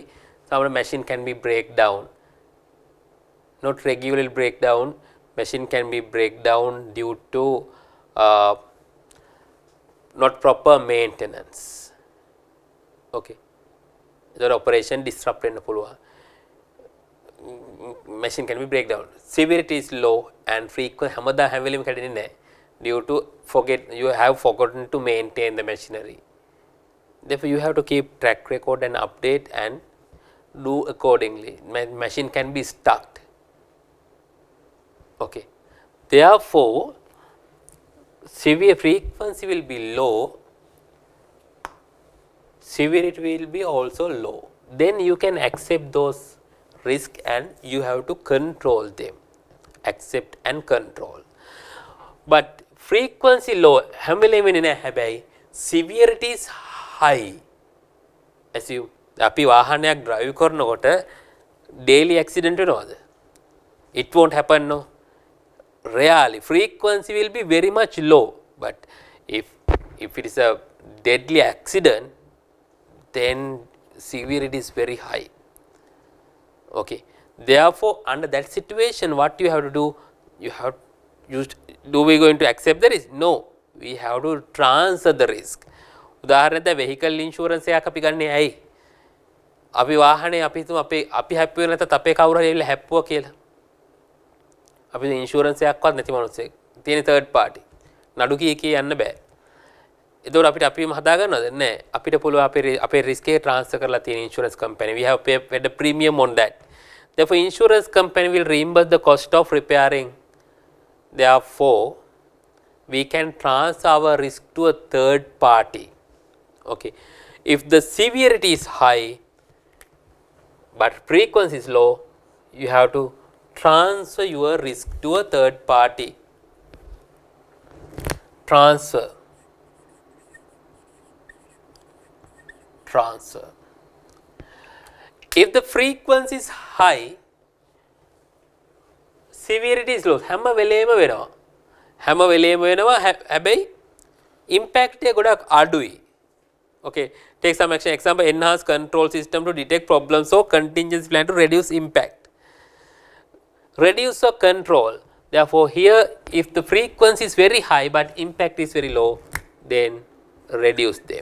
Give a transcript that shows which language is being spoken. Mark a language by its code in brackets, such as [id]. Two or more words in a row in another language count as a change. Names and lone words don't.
[en] Some machine can be break down, not regularly break down. Machine can be break down due to not proper maintenance. Okay, the operation disrupt [si] වෙන්න පුළුවන්. [en] Machine can be break down. Severity is low and frequent [si] හැමදා හැම වෙලෙම කැඩෙන්නේ නැහැ. [en] Due to you have forgotten to maintain the machinery. Therefore, you have to keep track record and update and do accordingly. Machine can be stuck. Okay. Therefore, severe frequency will be low, severity will be also low. Then you can accept those risks and you have to control them. Accept and control. But frequency low, severity is high. As you [si] අපි වාහනයක් drive කරනකොට [en] daily accident [si] වෙනවද? [en] It won't happen, no. Rarely. Frequency will be very much low, but if it is a deadly accident, then severity is very high. Okay. Therefore, under that situation, what you have to do? You have used. Do we going to accept the risk? No. We have to transfer the risk. [si] උදාහරණයක් [en] vehicle insurance [si] එකක් අපි ගන්නේ ඇයි? අපි වාහනේ අපි හිතමු අපි හැප්පුවේ නැත්නම් අපේ කවුරු හරි ඇවිල්ලා හැප්පුවා කියලා. අපි ඉන්ෂුරන්ස් එකක්වත් නැති මිනිස්සෙක් තියෙන [en] third party [si] නඩු කී යන්න බෑ. එතකොට අපිට අපිම හදා ගන්නවද? නැහැ. අපිට පුළුවන් අපේ risk එක transfer කරලා තියෙන [en] insurance company. We have paid a premium on that. Therefore, insurance company will reimburse the cost of repairing. Therefore, we can transfer our risk to a third party. Okay. If the severity is high but frequency is low, you have to transfer your risk to a third party. Transfer. If the frequency is high, severity is low. [si] හැම වෙලේම වෙනවා. හැම වෙලේම වෙනවා. හැබැයි impact එක ගොඩක් අඩුයි. [en] Okay, take some action. Example, enhance control system to detect problems or contingency plan to reduce impact. Reduce or control. Therefore, here if the frequency is very high but impact is very low, then reduce them.